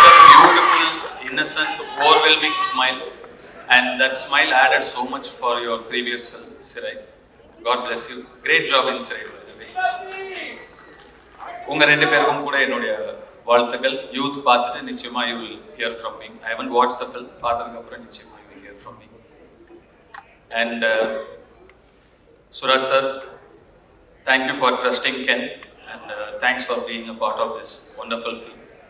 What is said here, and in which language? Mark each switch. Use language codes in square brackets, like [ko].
[en] Beautiful, innocent, overwhelming smile, and that smile added so much for your previous film, Sirai. God bless you. Great job in Sirai, by the way. [ta] உங்க 2 பேருக்கும் கூட என்னுடைய வாழ்த்துக்கள். Youth பார்த்துட்டு நிச்சயமா [en] you will hear from me. I haven't watched the film. [ta] பார்த்ததுக்கு அப்புறம் நிச்சயமா [en] you will hear from me. And Suraj sir, thank you for trusting Ken, and thanks for being a part of this wonderful film.